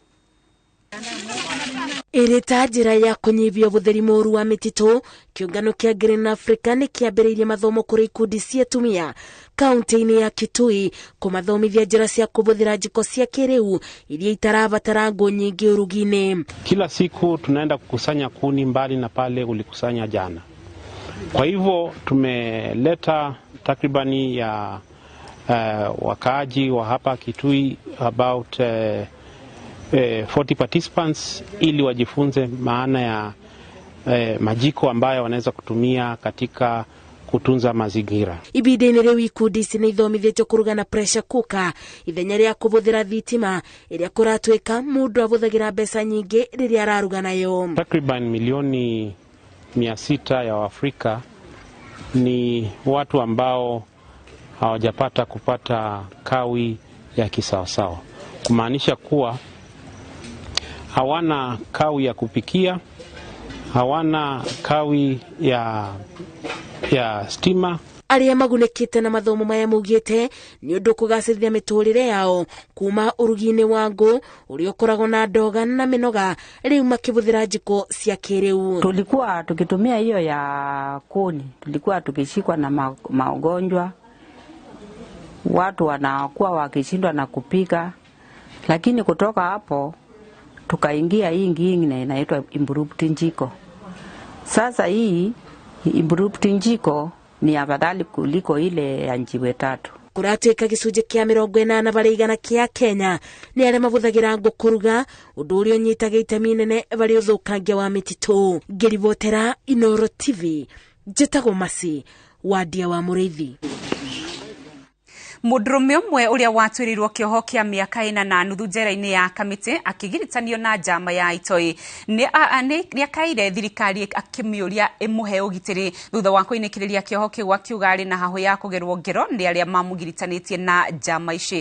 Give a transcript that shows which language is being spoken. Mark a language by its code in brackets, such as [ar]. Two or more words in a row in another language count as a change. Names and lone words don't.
[ki] Irita njĩra ya kũnyihia ũhũthĩri mũru wa mĩtitũ, kĩũngano kĩa Green Africa nĩ kĩambĩrĩirie mathomo kũrĩ ikundi cia atumia kaunti-inĩ ya Kitui kũmathomithia njĩra cia kũhũthĩra njiko cia kĩrĩu iria itarabatara ngũ nyingĩ ũrugi-inĩ. [sw] Kila siku tunaenda kukusanya kuni mbali na pale ulikusanya jana. Kwa hivyo tumeleta takribani ya wakaaji wa hapa Kitui [en] about 40 participants [sw] ili wajifunze maana ya majiko ambayo wanaweza kutumia katika kutunza mazingira. [ki] Ibideni rĩu ikundi ici nĩ ithomithĩtio kũruga na [en] pressure cooker, [ki] ithenya rĩa kũhũthĩra thitima ĩrĩa kũratuĩka mũndũ ahũthagĩra mbeca nyingĩ rĩrĩa araruga nayo. [sw] Takriban milioni 600 ya Afrika ni watu ambao hawajapata kupata kawi ya kisawasawa, kumaanisha kuwa hawana kawi ya kupikia, hawana kawi ya stima. [ki] Arĩa magunĩkĩte na mathomo maya maugĩte nĩ ũndũ kũgacĩrithia mĩtũrĩre yao kuma ũrugi-inĩ wa ngũ ũrĩa ũkoragwo na ndoga na mĩnoga, rĩu makĩhũthĩra njiko cia kĩrĩu. [sw] Tulikuwa tukitumia hiyo ya kuni, tulikuwa tukishikwa na magonjwa, watu wanakuwa wakishindwa na kupika, lakini kutoka hapo tukaingia hii ingine inaitwa improved njiko. Sasa hii improved njiko ni afadhali kuliko ile ya njiwe 3. [ki] Kuratuĩka gĩcunjĩ kĩa 80 harĩ igana kĩa Kenya nĩ arĩa mahũthagĩra ngũ kũruga, ũndũ ũrĩa ũnyitaga itemi inene harĩ ũthũkangia wa mĩtitũ. Ngĩribotera Inooro TV, Jetagwo Masi Wadia wa Mũrĩithi. Mũndũrũme ũmwe ũrĩa watuĩrĩirwo kĩoho kĩa mĩaka 4 na nuthu njera-inĩ ya Kamĩtĩ akĩgiritanio na njama ya itoi nĩ akaire thirikari akĩmĩũria ĩmũhe ũgitĩri thutha wa kũinĩkĩrĩria kĩoho kĩu, akiuga arĩ na hahũ ya kũgerwo ngero nĩ arĩa mamũgiritanĩtie na njama ici.